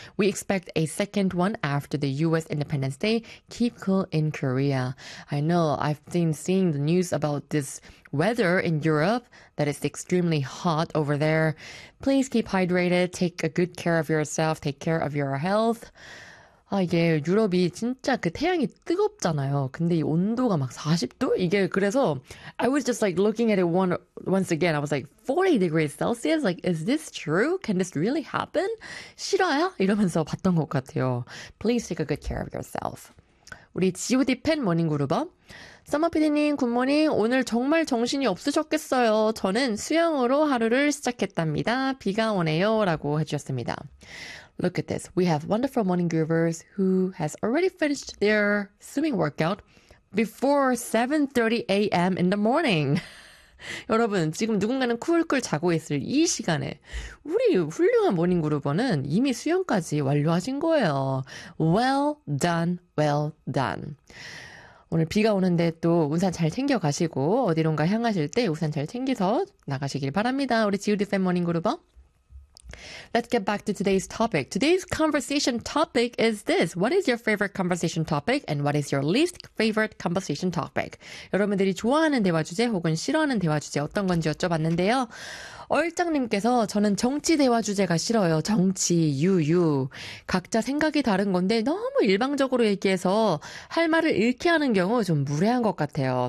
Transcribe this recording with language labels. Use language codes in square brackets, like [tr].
[en] We expect a second one after the US Independence Day. Keep cool in Korea. I know I've been seeing the news about this weather in Europe that is extremely hot over there. Please keep hydrated. Take a good care of yourself. Take care of your health. [ko] 아, 이게 유럽이 진짜 그 태양이 뜨겁잖아요. 근데 이 온도가 막 40도? 이게 그래서 [en] I was just like looking at it once again. I was like 40 degrees Celsius? Like, is this true? Can this really happen? [ko] 실화야? 이러면서 봤던 것 같아요. [en] Please take a good care of yourself. [ko] 우리 GOD 팬 모닝 그룹어 서머 PD님, 굿모닝. 오늘 정말 정신이 없으셨겠어요. 저는 수영으로 하루를 시작했답니다. 비가 오네요. 라고 해주셨습니다. [en] Look at this. We have wonderful morning groovers who has already finished their swimming workout before 7:30 a.m. in the morning. [ko] 여러분, 지금 누군가는 쿨쿨 자고 있을 이 시간에 우리 훌륭한 모닝 그룹어는 이미 수영까지 완료하신 거예요. [en] Well done, well done. [ko] 오늘 비가 오는데 또 우산 잘 챙겨가시고 어디론가 향하실 때 우산 잘 챙겨서 나가시길 바랍니다. 우리 GOD 팬 모닝 그룹어. [en] Let's get back to today's topic. Today's conversation topic is this. What is your favorite conversation topic and what is your least favorite conversation topic? [ko] 여러분들이 좋아하는 대화 주제 혹은 싫어하는 대화 주제 어떤 건지 여쭤봤는데요. 얼짱님께서 저는 정치 대화 주제가 싫어요. 정치, 유유. 각자 생각이 다른 건데 너무 일방적으로 얘기해서 할 말을 잃게 하는 경우 좀 무례한 것 같아요.